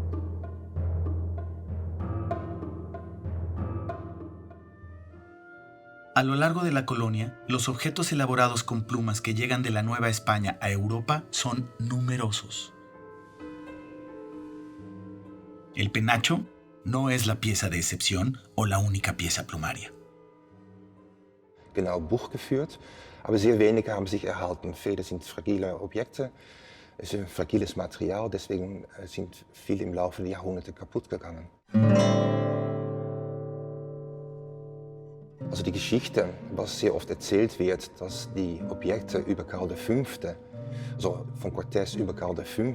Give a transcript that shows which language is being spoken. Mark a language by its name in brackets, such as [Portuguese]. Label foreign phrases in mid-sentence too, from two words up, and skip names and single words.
[Spanish] A lo largo de la colonia, los objetos elaborados con plumas que llegan de la Nueva España a Europa son numerosos. El penacho no es la pieza de excepción o la única pieza plumaria. [German] Genau Buch geführt, aber sehr wenige haben sich erhalten. Viele sind fragile Objekte, es ist ein fragiles Material, deswegen sind viele im Laufe der Jahrhunderte kaputt gegangen. Also die Geschichte, was sehr oft erzählt wird, dass die Objekte über Karl V., also von Cortés über Karl V.